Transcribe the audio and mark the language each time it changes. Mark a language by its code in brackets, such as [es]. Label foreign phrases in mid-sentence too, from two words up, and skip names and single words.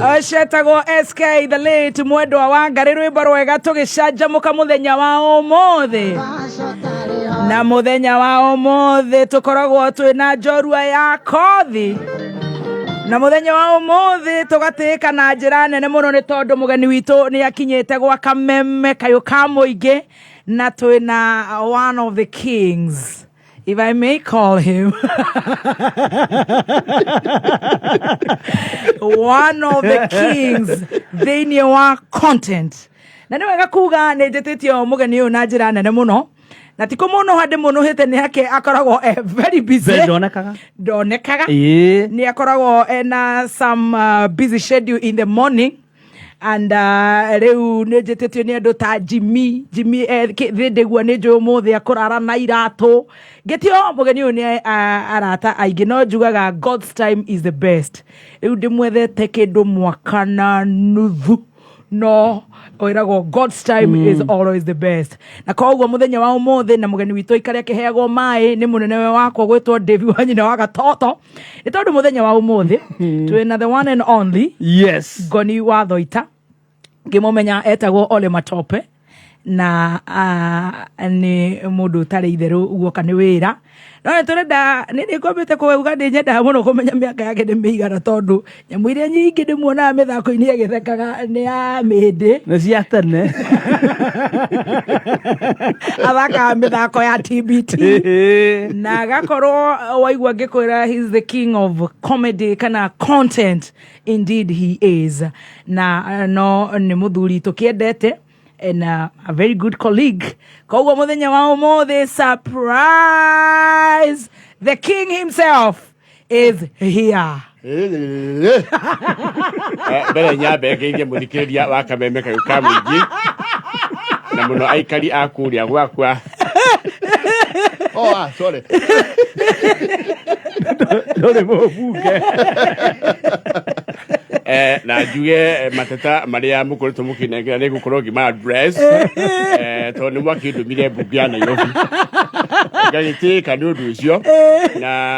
[ki] Oshetagwo SK the late mwendwa Wangari rwimbo rwega tugicanjamuka muthenya wa umuthi na muthenya wa umuthi tukoragwo twina njorua ya kothi na muthenya wa umuthi tugatika na njira nene muno ni tondu mugeni witu ni akinyete gwa kameme kayo ka muingi na twina [en] one of the kings, if I may call him. One of the kings [ki] thĩinĩ wa content. Na nĩ wega kuga nĩ njĩtĩtio mũgeni ũyũ na njĩra nene mũno. Na tiko mũno hande mũno hĩte nĩ yake akoragwo [en] very busy. [ki] Ndonekaga. Nĩ akoragwo na [en] some busy schedule in the morning. [ki] And rĩu nĩ njĩtĩtio nĩ andũ ta Jimmy thĩndĩguo nĩ njũĩ ũmũthĩ akũrara na iratũ. Ngĩtio mũgeni ũyũ nĩ arata aingĩ no njugaga [en] God's time is the best. [ki] Rĩu ndĩmwethete kĩndũ mwaka na nuthu no oiragwo [en] God's time is always the best. [ki] Na koguo mũthenya wa ũmũthĩ na mũgeni witũ ikare akĩheagwo maĩ nĩ mũnene wakwa gwĩtwo David wa nyina wa Gatoto. Nĩ tondũ mũthenya wa ũmũthĩ twĩna [en] the one and only [ki] Ngoni Wa Thuita. Ngĩmũmenya etagwo Ole Matope na nĩ mũndũ ũtarĩ itherũ guoka nĩ wĩra. No nĩ tũrenda nĩ ngũmbĩte kuuga ndĩ nyendaga mũno kũmenya mĩaka yake nĩ mĩigana tondũ nyamũ iria nyingĩ ndĩmuonaga mĩthako-inĩ agĩthekaga nĩ ya mĩndĩ nĩ cia tene athakaga mĩthako ya TBT na agakorwo waigua ngĩkwĩra [en] he's the king of comedy [ki] kana content. [en] Indeed he is. [ki] Na no nĩ mũthuri tũkĩendete [en] and a very good colleague. [ki] Koguo muthenya wa umuthi [en] surprise, the king himself is here. [ki] Mbere nyambe ngĩige mũthikĩrĩria wa kameme kayo ka mũingĩ na mũno aikari a kũrĩa gwakwa. [en] Sorry. [ki] Ndore mũbunge. Na njuge mateta marĩa mũkoretwo mũkĩnengera nĩ gũkorwo ngĩma address tondũ nĩ mwakĩndũmire mbunge ya Nairobi ngagĩtĩka nĩ ũndũ ũcio na